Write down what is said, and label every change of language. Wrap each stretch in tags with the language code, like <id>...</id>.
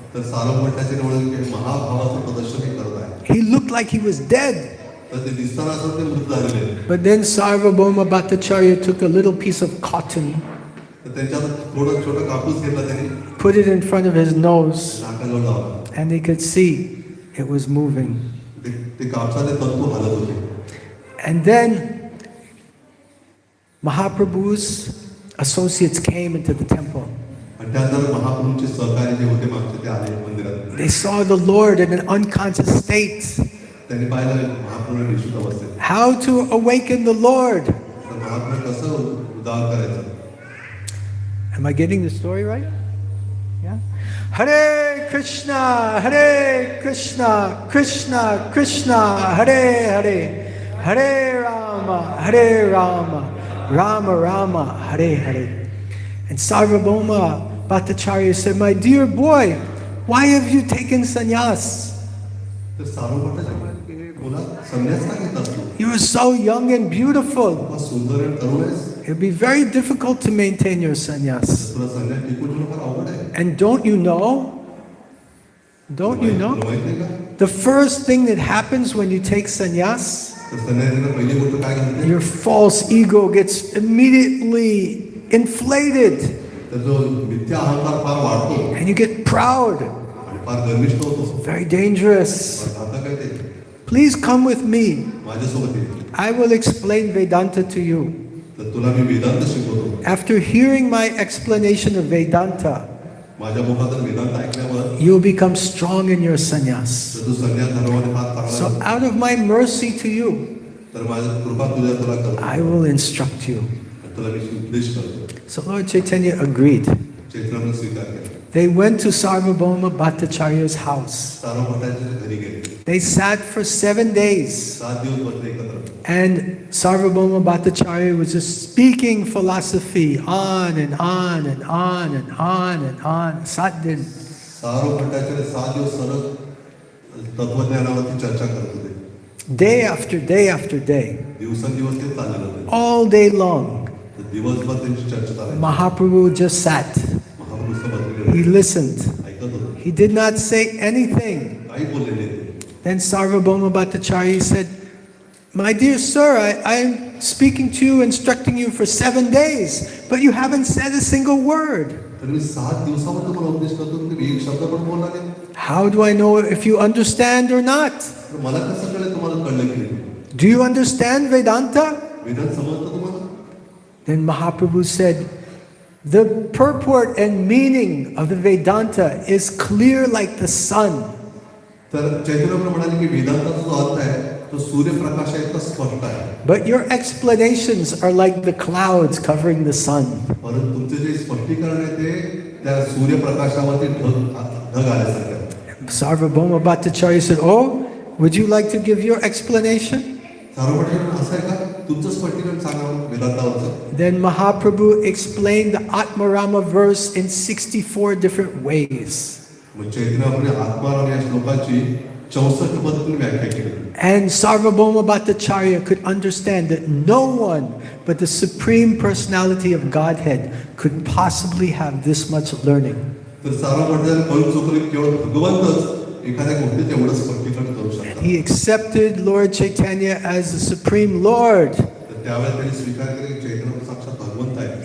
<mr>तर सार्वभौमाचे निवडून महाभावाचं प्रदर्शन हे करत आहे.</mr> <en>He looked like he was dead.</en> <mr>तर ते दिसताना असं ते मृत झालेले.</mr> <en>But then Sarvabhauma Bhattacharya took a little piece of cotton,</en> <mr>तर त्यांच्यात थोडं छोटं कापूस घेतला त्यांनी</mr> <en>put it in front of his nose,</en> <mr>नाकाजवळ लावला.</mr> <en>and he could see it was moving.</en> <mr>ते कापसाचे तंतू हलत होते.</mr> <en>And then Mahaprabhu's associates came into the temple.</en> <mr>आणि त्यानंतर महाप्रभूंचे सहकारी जे होते मागचे ते आले मंदिरात.</mr> <en>They saw the Lord in an unconscious state.</en> <mr>त्यांनी पाहिलं महाप्रभू विशुद्ध अवस्थेत.</mr> <en>How to awaken the Lord.</en> <mr>तर महाप्रभू कसं उद्धार करायचं.</mr> <en>Am I getting the story right? Yeah? Hare Krishna, Hare Krishna, Krishna Krishna, Hare Hare, Hare Rama, Hare Rama, Rama Rama, Hare Hare. And Sarvabhauma Bhattacharya said, my dear boy, why have you taken sannyas?</en> <mr>तर सार्वभौमाचे मुला संन्यास का घेतात तू.</mr> <en>You are so young and beautiful.</en> <mr>खूप सुंदर आणि तरुण आहेस.</mr> <en>It would be very difficult to maintain your sannyas.</en> <mr>तुला संन्यास टिकून ठेवणं फार अवघड आहे.</mr> <en>And don't you know Don't you know?</en> <mr>तुला माहित नाही का?</mr> <en>The first thing that happens when you take sannyas,</en> <mr>तर संन्यासीला पहिली गोष्ट काय घडते?</mr> <en>your false ego gets immediately inflated</en> <mr>तर जो मिथ्या अहंकार फार वाढतो</mr> <en>and you get proud.</en> <mr>आणि फार गर्विष्ठ होतो.</mr> <en>Very dangerous.</en> <mr>आता काय ते?</mr> <en>Please come with me.</en> <mr>माझ्यासोबत ये.</mr> <en>I will explain Vedanta to you.</en> <mr>तर तुला मी वेदांत शिकवतो.</mr> <en>After hearing my explanation of Vedanta,</en> <mr>माझ्या मुखातून वेदांत ऐकल्यावर</mr> <en>you'll become strong in your sannyas.</en> <mr>तर तू संन्यास धर्माने फार चांगला</mr> <en>So</en> <mr>होतो.</mr> <en>out of my mercy to you,</en> <mr>तर माझी कृपा तुला करतो.</mr> <en>I will instruct you.</en> <mr>तुला मी उपदेश करतो.</mr> <en>So Lord Chaitanya agreed.</en> <mr>चैत्रने स्वीकार केला.</mr> <en>They went to Sarvabhauma Bhattacharya's house.</en> <mr>सार्वभौमाच्या घरी गेले.</mr> <en>They sat for 7 days.</en> <mr>7 दिवस बसले एकत्र.</mr> <en>And Sarvabhauma Bhattacharya was just speaking philosophy on and on and on and on and on.</en> <mr>7 दिन. सार्वभौमाच्या 7 दिवस सलग तत्वज्ञानावरती चर्चा करत होते.</mr> <en>Day after day after day.</en> <mr>दिवसेंदिवस ते चाललेलं होतं.</mr> <en>All day long.</en> <mr>तर दिवसभर त्यांची चर्चा चालायची.</mr> <en>Mahaprabhu just sat.</en> <mr>महाप्रभू बसलेले</mr> <en>He</en> <mr>होते.</mr> <en>listened.</en> <mr>ऐकत होते.</mr> <en>He did not say anything.</en> <mr>काही बोलले नाही ते.</mr> <en>Then Sarvabhauma Bhattacharya said, "My dear sir, I'm speaking to you, instructing you for 7 days, but you haven't said a single word.</en> <mr>तर मी 7 दिवसामध्ये तुम्हाला उपदेश करतो तुम्ही एक शब्द पण बोलला नाही.</mr> <en>How do I know if you understand or not?</en> <mr>तर मला कसं कळलं तुम्हाला कळलं की नाही?</mr> <en>Do you understand Vedanta?"</en> <mr>Vedanta समजतं तुम्हाला?</mr> <en>Then Mahaprabhu said, "The purport and meaning of the Vedanta is clear like the sun.</en> <mr>तर चैतन्यप्रभू म्हणाले की वेदांताचा जो अर्थ आहे तो सूर्यप्रकाश आहे इतका स्पष्ट आहे.</mr> <en>But your explanations are like the clouds covering the sun."</en> <mr>परंतु तुमचे जे स्पष्टीकरण आहे ते त्या सूर्यप्रकाशावरती ढग आल्यासारखं आहे.</mr> <en>Sarvabhauma Bhattacharya said, "Oh, would you like to give your explanation?"</en> <mr>सार्वभौम असं आहे का? तुमचं स्पष्टीकरण सांगा वेदांतावरचं.</mr> <en>Then Mahaprabhu explained the Atmarama verse in 64 different ways.</en> <mr>मग चैतन्यप्रभूने आत्माराम या श्लोकाची 64 पद्धतीने व्याख्या केली.</mr> <en>And Sarvabhauma Bhattacharya could understand that no one but the Supreme Personality of Godhead could possibly have this much learning.</en> <mr>तर सार्वभौमाने कळून चुकले केवळ भगवंतच एखाद्या गोष्टीचं एवढं स्पष्टीकरण करू शकतात.</mr> <en>He accepted Lord Chaitanya as the Supreme Lord.</en> <mr>तर त्यावेळेस त्यांनी स्वीकार केले की चैतन्य साक्षात भगवंत आहे.</mr>